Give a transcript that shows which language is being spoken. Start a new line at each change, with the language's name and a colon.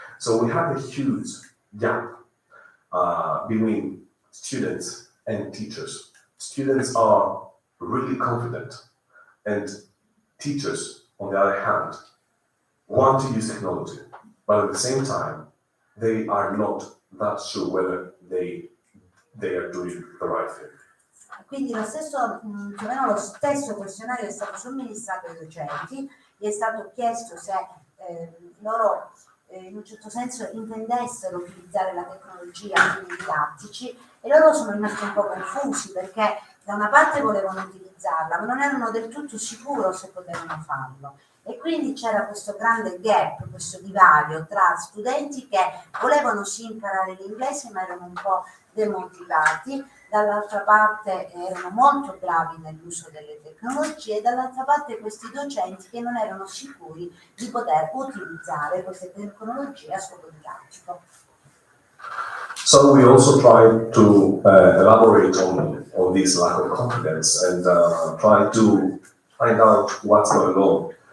English: So we have a huge gap between students and teachers. Students are really confident, and teachers, on the other hand, want to use technology, but at the same time, they are not that sure whether they are doing the right thing.
Italian: Quindi lo stesso, più o meno lo stesso questionario è stato somministrato ai docenti, gli è stato chiesto se loro in un certo senso intendessero utilizzare la tecnologia a fini didattici, e loro sono rimasti un po' confusi perché da una parte volevano utilizzarla, ma non erano del tutto sicuri se potevano farlo. E quindi c'era questo grande gap, questo divario tra studenti che volevano sì imparare l'inglese ma erano un po' demotivati, dall'altra parte erano molto bravi nell'uso delle tecnologie, e dall'altra parte questi docenti che non erano sicuri di poter utilizzare queste tecnologie a scopo didattico.
English: So we also try to elaborate on this lack of confidence and try to find out what's going on.